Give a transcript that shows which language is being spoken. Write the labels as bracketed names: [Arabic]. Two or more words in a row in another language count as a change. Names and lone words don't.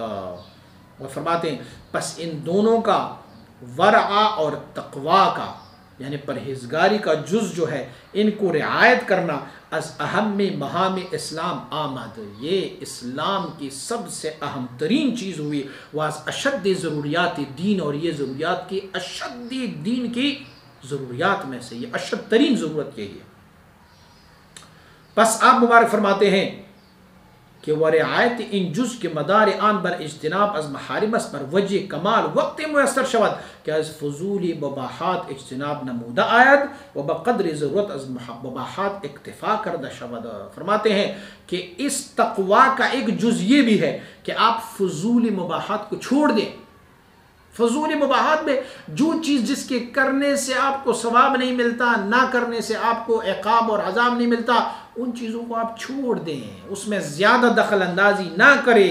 [Urdu] اور فرماتے ہیں پس ان دونوں کا، ورع اور تقوی کا، یعنی پرہیزگاری کا جز جو ہے ان کو رعایت کرنا [Persian] از اہم مہام اسلام آمد، [Urdu] یہ اسلام کی سب سے اہم ترین چیز ہوئی، [Persian] واز اشد ضروریات دین، [Urdu] اور یہ ضروریات کی اشد دین کی ضروریات میں سے یہ اشد ترین ضرورت یہی ہے۔ پس آپ مبارک فرماتے ہیں کہ [Persian] ورعایت ان جز کے مدار آن بر اجتناب از محارمس پر وجہ کمال وقت میسر شود کہ از فضول مباحات اجتناب نمودہ آید و بقدر ضرورت از مباحات اکتفا کردہ شود۔ [Urdu] فرماتے ہیں کہ اس تقوی کا ایک جز یہ بھی ہے کہ آپ فضول مباحات کو چھوڑ دیں۔ فضول مباحات میں جو چیز جس کے کرنے سے آپ کو ثواب نہیں ملتا، نہ کرنے سے آپ کو عقاب اور عذاب نہیں ملتا، ان چیزوں کو آپ چھوڑ دیں، اس میں زیادہ دخل اندازی نہ کرے۔